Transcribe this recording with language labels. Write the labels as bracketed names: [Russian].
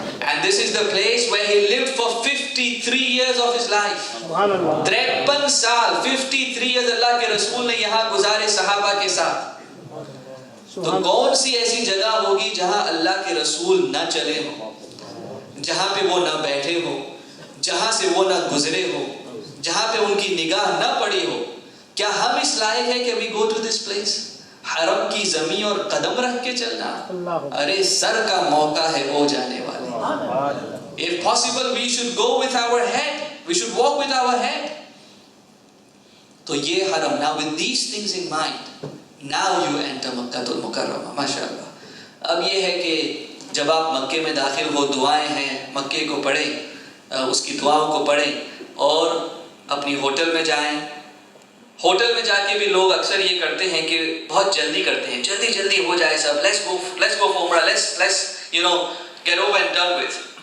[English] And this is the place where he lived for 53 years of his life. [Urdu] 53 سال, 53 years اللہ کے رسول نے یہاں گزارے صحابہ کے ساتھ. تو کون سی ایسی جگہ ہوگی جہاں اللہ کے رسول نہ چلے ہوں, جہاں پہ وہ نہ بیٹھے ہو, جہاں سے وہ نہ گزرے ہو, جہاں پہ ان کی نگاہ نہ پڑی ہو. کیا ہم اس لائق ہے کہ [English] we go to this place? [Urdu] حرم کی زمین اور قدم رکھ کے چلنا, ارے سر کا موقع ہے ہو جانے والے. [English] If possible we should go with our head, we should walk with our head. [Urdu] تو یہ حرم, [English] now with these things in mind, now you enter مکہ المکرمہ. [Urdu] ماشاءاللہ. اب یہ ہے کہ جب آپ مکے میں داخل ہو, دعائیں ہیں مکے کو پڑھیں, اس کی دعاؤں کو پڑھیں اور اپنی ہوٹل میں جائیں. ہوٹل میں جا کے بھی لوگ اکثر یہ کرتے ہیں کہ بہت جلدی کرتے ہیں, جلدی جلدی ہو جائے سب, [English] let's go for [Urdu] عمرہ, [English] let's you know get over and done with.